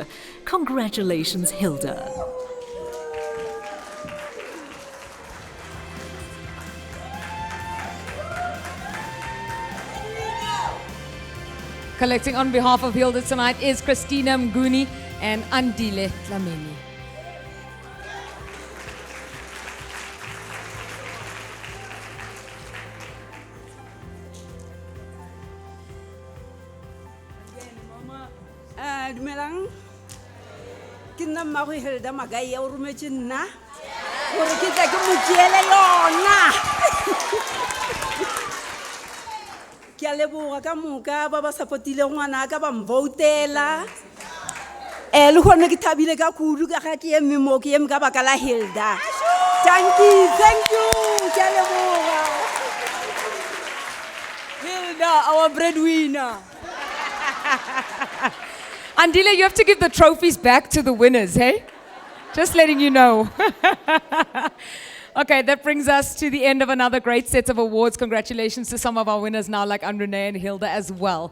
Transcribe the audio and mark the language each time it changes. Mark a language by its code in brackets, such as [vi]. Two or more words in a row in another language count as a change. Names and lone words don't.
[en] Congratulations, Hilda. Collecting on behalf of Hilda tonight is Christina Mnguni and Andile Tlamini. [nso] Dumelang. Ke nna mmago Hilda Magai ya o rometse nna gore ke tle ke mo tšeele yona. Ke a leboga ka moka ba ba supportile ngwana ka ba mvoutela. Le gone ke thabile ka kudu ka ga ke eme mo ke eme ka baka la Hilda. [en] Thank you. [nso] Ke a leboga. [en] Hilda, our breadwinner. Andile, you have to give the trophies back to the winners, hey? Just letting you know. Okay, that brings us to the end of another great set of awards. Congratulations to some of our winners now, like Anruné and Hilda as well.